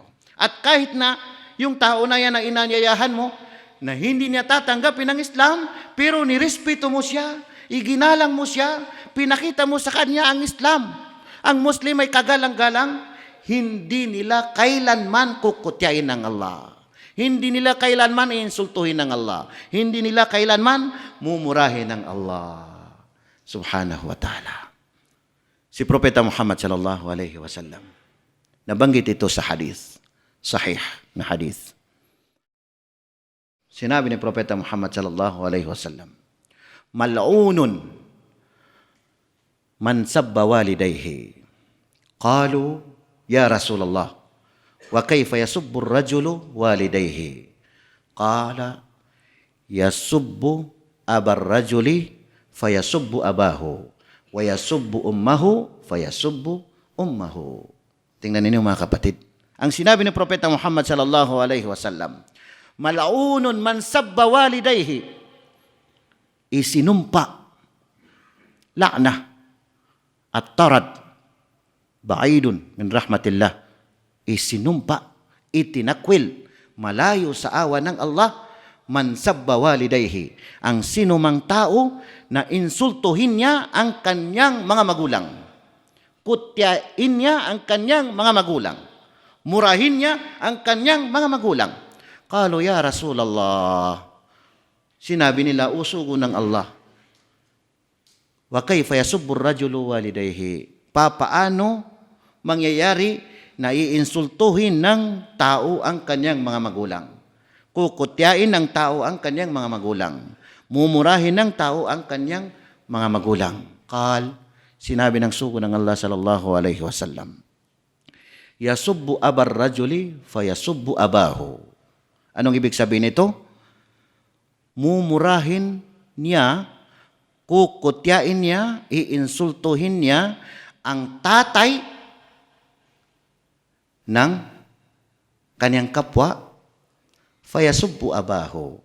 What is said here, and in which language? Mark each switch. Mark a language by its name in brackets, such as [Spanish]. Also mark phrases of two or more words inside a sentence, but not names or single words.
[Filipino] At kahit na yung tao na yan ang inanyayahan mo, na hindi niya tatanggapin ang Islam, pero nirespeto mo siya, iginalang mo siya, pinakita mo sa kanya ang Islam. Ang Muslim ay kagalang-galang, hindi nila kailanman kukutyain ng Allah. Hindi nila kailanman insultuhin ng Allah. Hindi nila kailanman mumurahin ng Allah [Arabic] سبحانه وتعالى. [Filipino] Si Propeta Muhammad [Arabic] صلى الله عليه وسلم, [Filipino] nabanggit ito sa hadith, sahih na hadith. Sinabi ni Propeta Muhammad [Arabic] صلى الله عليه وسلم, ملعون من سب والديه. قالوا، يا رسول الله، وكيف يسب الرجل والديه? قال، يسب أبا الرجل فيسب أباه ويسب أمه فيسب أمه. [Filipino] Tingnan ninyo mga kapatid. Ang sinabi ni Propeta Muhammad [Arabic] صلى الله عليه وسلم, ملعون من سب والديه, [Filipino] isinumpa, [Arabic] لعنة الطرد، بعيد من رحمة الله, [Filipino] isinumpa, itinakwil, malayo sa awa ng Allah, [Arabic] من سب والديه, [Filipino] ang sinumang tao na insultuhin niya ang kanyang mga magulang, kutyain niya ang kanyang mga magulang, murahin niya ang kanyang mga magulang. [Arabic] قالوا يا رسول الله. [Filipino] Sinabi nila, usugo ng Allah. [Arabic] وكيف يسب الرجل والديه? [Filipino] Papaano mangyayari na iinsultuhin ng tao ang kanyang mga magulang? Kukutyain ng tao ang kanyang mga magulang. Mumurahin ng tao ang kanyang mga magulang. Sinabi ng sugo ng Allah [Arabic] صلى الله عليه وسلم, يسب أبا الرجل فيسب أباه. [Filipino] Anong ibig sabihin nito? Mumurahin niya, kukutyain niya, iinsultuhin niya ang tatay ng kanyang kapwa, [Arabic] فيسب أباه.